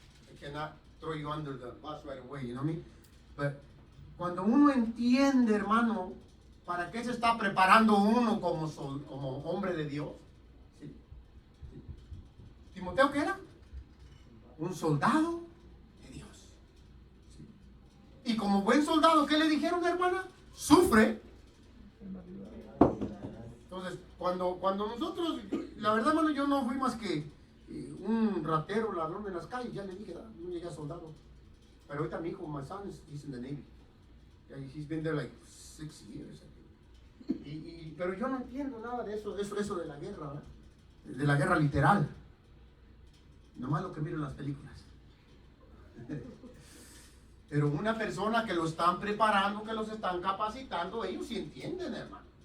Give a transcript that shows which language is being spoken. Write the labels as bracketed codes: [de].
[en] I cannot throw you under the bus right away, you know what I mean? [es] But cuando uno entiende, hermano, ¿para qué se está preparando uno como hombre de Dios? ¿Sí? ¿Timoteo qué era? Un soldado de Dios. ¿Sí? Y como buen soldado, ¿qué le dijeron, hermana? Sufre. Entonces, cuando nosotros, la verdad, hermano, yo no fui más que un ratero, ladrón en las calles, ya le dije, no llegué a soldado. Pero ahorita mi hijo, [en] my son, he's in the Navy. He's been there like 6 years. [es] Pero yo no entiendo nada de eso de la guerra, ¿verdad? De la guerra literal. Nomás lo que miro en las películas. Pero una persona que lo están preparando, que los están capacitando, ellos sí entienden, hermano.